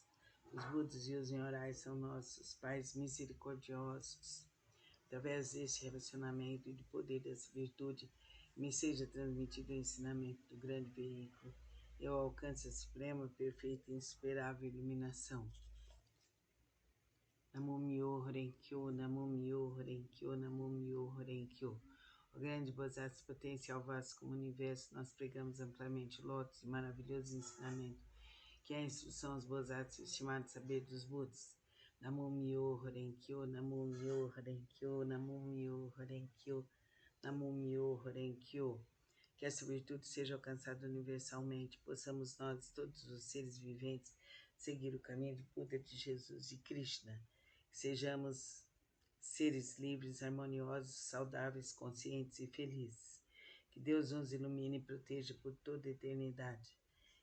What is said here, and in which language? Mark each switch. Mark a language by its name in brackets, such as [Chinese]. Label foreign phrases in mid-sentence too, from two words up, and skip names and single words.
[Portuguese] Os Budas e os Nyorais são nossos pais misericordiosos. Através deste relacionamento e do poder dessa virtude, me seja transmitido o ensinamento do grande veículo. Eu alcance a suprema, perfeita e insuperável iluminação. [Japanese] 南無妙法蓮経 南無妙法蓮経 南無妙法蓮経. [Portuguese] O grande Bodhisattva potencial vasto como o universo, nós pregamos amplamente o lótus e maravilhoso ensinamento, que é a instrução aos Bodhisattvas, estimado saber dos Budas. [Japanese] 南無妙法蓮経 南無妙法蓮経 南無妙法蓮経 南無妙法蓮経. [Portuguese] Que essa virtude seja alcançada universalmente, possamos nós, todos os seres viventes, seguir o caminho de Buda, de Jesus e Krishna. Que sejamos seres livres, harmoniosos, saudáveis, conscientes e felizes. Que Deus nos ilumine e proteja por toda a eternidade.